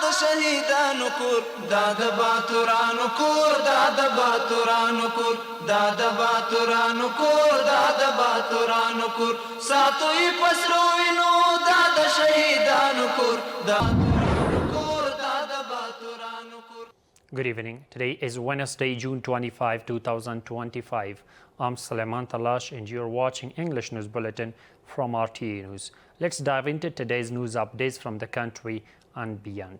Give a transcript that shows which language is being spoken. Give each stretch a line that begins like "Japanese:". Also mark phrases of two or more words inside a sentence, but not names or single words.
Pashto: شهیدانو کور دا د باتورانو کور دا د باتورانو کور دا د باتورانو کور دا د باتورانو کور ساتوي پسرو وینو دا د شهیدانو کور دا
English: Good evening. Today is Wednesday, June 25, 2025. I'm Suleiman Talash and you're watching English News Bulletin from RTA News. Let's dive into today's news updates from the country and beyond.